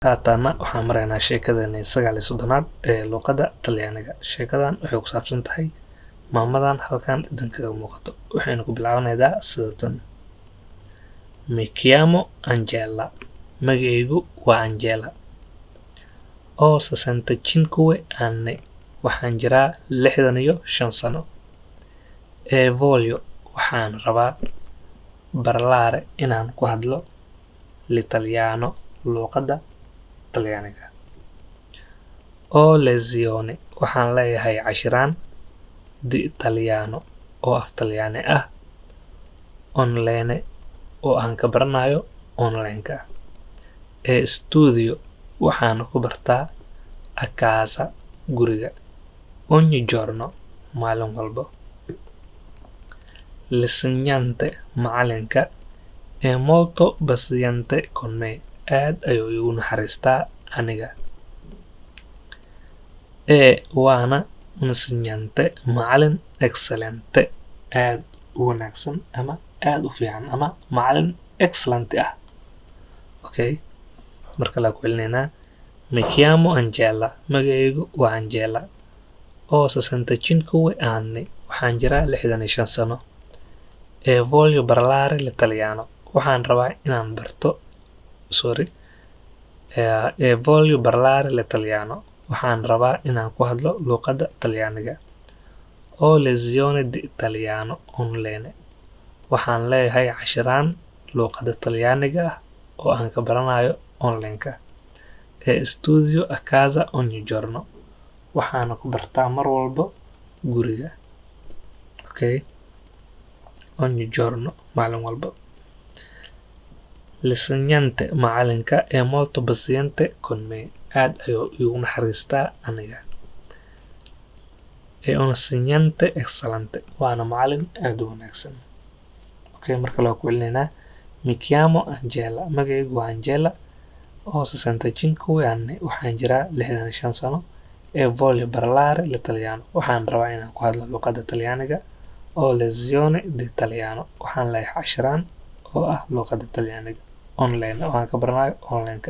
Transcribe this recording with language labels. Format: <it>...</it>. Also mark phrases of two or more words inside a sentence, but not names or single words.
<so>haatana waxaan maraynaa sheekadani 39aad ee luuqada Talyaaniga. Sheekadan waxay ku saabsan tahay maamadan halkan idinkaga muuqato. Waxayna ku bilaabanaydaa sida tan:</so> <it>Mi chiamo Angela.</it> <so>Magacaygu waa Angela.</so> <it>Ho 65 anni.</it> <so>Waxaan jiraa 65 sano.</so> <it>E voglio</it> <so>waxaan rabaa parlare inaan ku hadlo l'italiano luuqada Talyaaniga.</so> <it>Ho lezione</it> <so>waxaan leeyahay cashiraan</so> <it>di Italiano</it> <so>oo af Talyaani ah online oo aan ka baranayo online-ka.</so> <it>E studio</it> <so>waxaan ku bartaa</so> <it>a casa</it> <so>guriga</so> <it>ogni giorno</it> <so>maalin walba.</so> <it>L'insegnante macalinka è molto paziente con me.</it> <so>Aad ayuu igu naxariistaa aniga. Waana insegnante macalin excellente aad u wanaagsan ama aad u fiican ama macalin excellent ah. Okay, marka la ku celinaynaa</so> <it>Mi chiamo Angela.</it> <so>Magacaygu waa Angela.</so> <it>Ho 65 anni.</it> <so>Waxaan jiraa 65 sano.</so> <it>E voglio parlare l'italiano.</it> <so>Waxaan rabaa inaan barto</so> <it>voglio parlare l'italiano.</it> <so>Waxaan rabaa inaan ku hadlo luuqada Talyaaniga.</so> <it>Ho lezione di italiano online.</it> <so>Waxaan leeyahay cashiraan luuqada Talyaaniga ah oo aan ka baranayo online-ka.</so> <it>E studio a casa ogni giorno.</it> <so>Waxaana ku bartaa mar walba guriga. Okay,</so> <it>ogni giorno</it> <so>maalin walba.</so> <it>L'insegnante macalinka è molto paziente con me.</it> <so>Aad ayuu igu naxariistaa aniga.</so> <it>E un insegnante excellente</it> <so>waana macalin aad u wanaagsan. Okay, marka la ku celinaynaa</so> <it>Mi chiamo Angela.</it> <so>Magacaygu waa Angela.</so> <it>Ho 65 anni.</it> <so>Waxaan jiraa 65 sano.</so> <it>E voglio parlare l'italiano.</it> <so>Waxaan rabaa inaan ku hadlo luuqada Talyaaniga.</so> <it>Ho lezione di italiano.</it> <so>Waxaan leeyahay cashiraan oo ah luuqada Talyaaniga online oo aan ka baranayo online-ka.</so>